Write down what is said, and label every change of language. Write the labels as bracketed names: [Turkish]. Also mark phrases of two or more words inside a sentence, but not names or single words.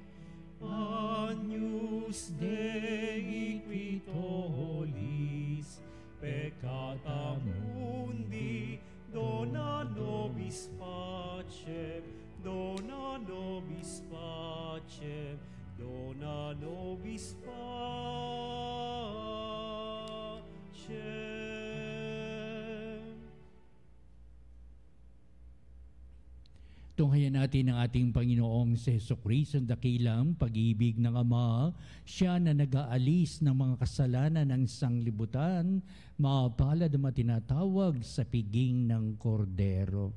[Latin] Agnus Dei qui tollis peccata mundi, dona nobis pacem, dona nobis pacem, dona nobis pacem. [Filipino] Tunghayan natin ang ating Panginoong si Jesucristo, ang dakilang pag-ibig ng Ama. Siya na nag-aalis ng mga kasalanan ng sanglibutan, mapalad ang tinatawag sa piging ng kordero.